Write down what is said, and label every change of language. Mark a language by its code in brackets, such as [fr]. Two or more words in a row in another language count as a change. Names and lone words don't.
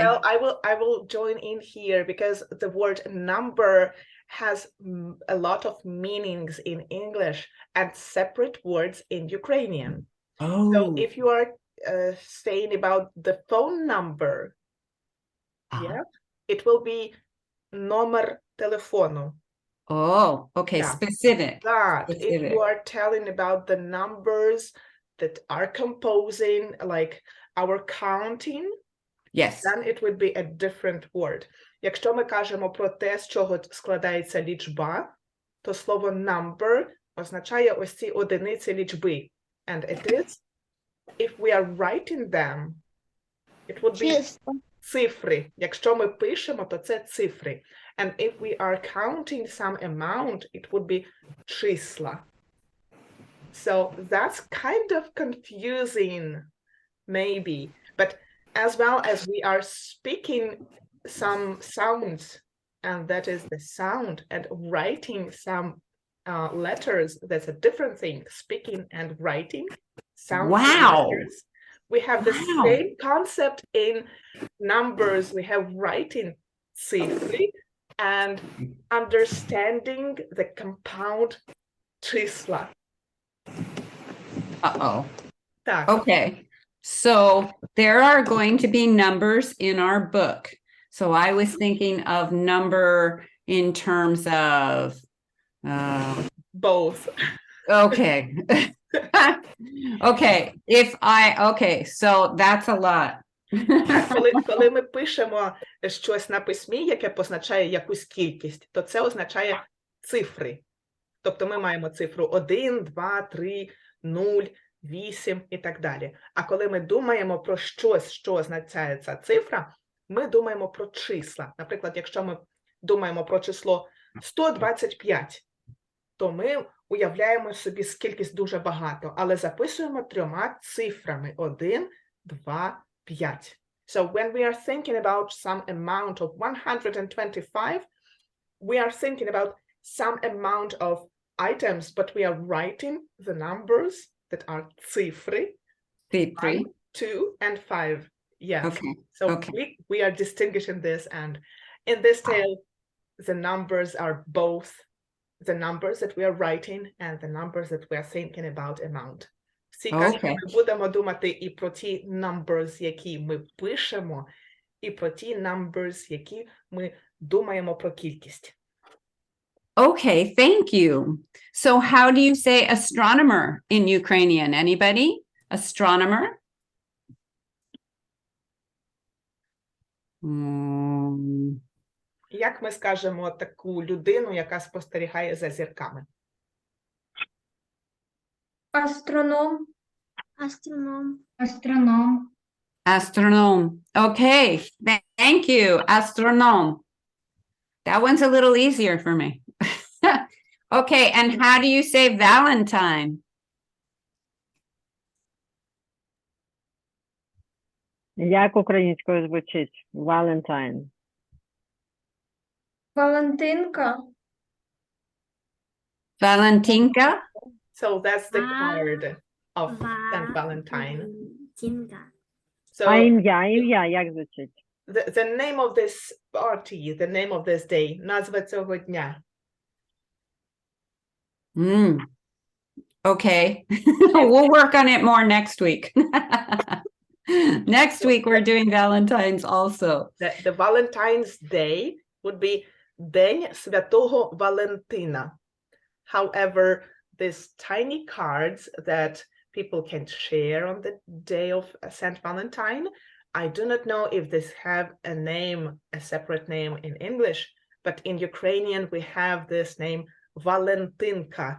[en] Well, I will join in here because the word number has a lot of meanings in English and separate words in Ukrainian. Oh. So if you are saying about the phone number, yeah, it will be [uk] номер телефону. [en] Oh, okay. Yeah. Specific. But if Specific. you are telling about the numbers that are composing, like our counting, Yes. then it would be a different word. [uk] Якщо ми кажемо про те, з чого складається лічба, то слово number означає ось ці одиниці лічби. [en] And it is, if we are writing them, it would be цифри. [uk] Якщо ми пишемо, то це цифри. [en] And if we are counting some amount, it would be числа. So that's kind of confusing, maybe. But as well as we are speaking some sounds, and that is the sound, and writing some letters, that's a different thing. Speaking and writing sounds. Wow. Letters. We have the Wow. same concept in numbers. We have writing цифры and understanding the compound числа. Uh-oh. [uk] Так. [en] Okay. So there are going to be numbers in our book. So I was thinking of number in terms of, Both. okay. Okay. So that's a lot. [uk] Коли ми пишемо щось на письмі, яке позначає якусь кількість, то це означає цифри. Тобто ми маємо цифру 1, 2, 3, 0, 8 і так далі. А коли ми думаємо про щось, що означає ця цифра, ми думаємо про числа. Наприклад, якщо ми думаємо про число 125, то ми уявляємо собі кількість дуже багато, але записуємо 3 цифрами 1, 2, 5. [en] So when we are thinking about some amount of 125, we are thinking about some amount of items, but we are writing the numbers that are цифры, 1, 2, and 5. Yes. Okay. So Okay. we are distinguishing this, and in this tale, the numbers are both the numbers that we are writing and the numbers that we are thinking about amount. [uk] Всі кажуть, Okay. ми будемо думати і про ті numbers, які ми пишемо, і про ті numbers, які ми думаємо про кількість. [en] Okay, thank you. So how do you say astronomer in Ukrainian? Anybody? Astronomer? [uk] Як ми скажемо таку людину, яка спостерігає за зірками? Астроном. Astronom. [en] Astronom. Okay, thank you. [uk] Astronom. [en] That one's a little easier for me. Okay, and how do you say Valentine? [uk] Як українською звучить? [en] Valentine. [uk] Валентинка. Valentinka? [en] So that's the card of St. Valentine. [uk] Валентинка. [en] So [uk] А ім'я, як звучить? [en] the name of this party, the name of this day, [uk] назва цього дня. [en] Mm. Okay. We'll work on it more next week. Next week, we're doing Valentine's also. The Valentine's Day would be [uk] День Святого Валентина. [en] However, these tiny cards that people can share on the day of Saint Valentine, I do not know if this have a name, a separate name in English, but in Ukrainian we have this name Valentinka.